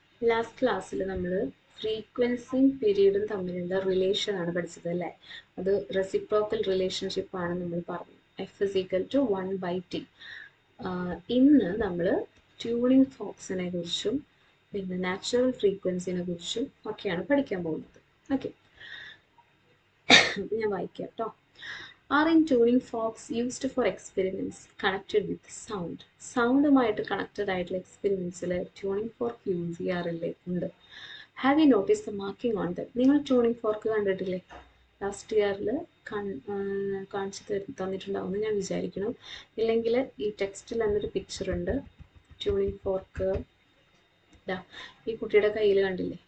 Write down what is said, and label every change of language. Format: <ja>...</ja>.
<ml>Last ക്ലാസ്സിൽ നമ്മൾ ഫ്രീക്വൻസിയും പീരീഡും തമ്മിലുള്ള റിലേഷൻ ആണ് പഠിച്ചത് അല്ലേ? അത് റെസിപ്രോക്കൽ റിലേഷൻഷിപ്പ് ആണ് നമ്മൾ പറഞ്ഞു. F=1/T. ഇന്ന് നമ്മൾ ട്യൂണിംഗ് ഫോക്സിനെ കുറിച്ചും പിന്നെ നാച്ചുറൽ ഫ്രീക്വൻസിനെ കുറിച്ചും ഒക്കെയാണ് പഠിക്കാൻ പോകുന്നത്. ഓക്കെ, ഞാൻ വായിക്കാം കേട്ടോ.</ml> <en>Are in tuning forks used for experiments connected with sound.</en> <ml>സൗണ്ടുമായിട്ട് connected ആയിട്ടുള്ള എക്സ്പെരിമെൻറ്റ്സിൽ ട്യൂണിംഗ് ഫോർക്ക് യൂസ് ചെയ്യാറില്ലേ? ഉണ്ട്.</ml> <en>Have you notice the marking on them?</en> <ml>നിങ്ങൾ ട്യൂണിംഗ് ഫോർക്ക് കണ്ടിട്ടില്ലേ? ലാസ്റ്റ് ഇയറിൽ കാണിച്ചു തന്നിട്ടുണ്ടാവുമെന്ന് ഞാൻ വിചാരിക്കുന്നു. ഇല്ലെങ്കിൽ ഈ ടെക്സ്റ്റിൽ തന്നൊരു പിക്ചർ ഉണ്ട്. ട്യൂണിംഗ് ഫോർക്ക് ഈ കുട്ടിയുടെ കയ്യിൽ കണ്ടില്ലേ?</ml>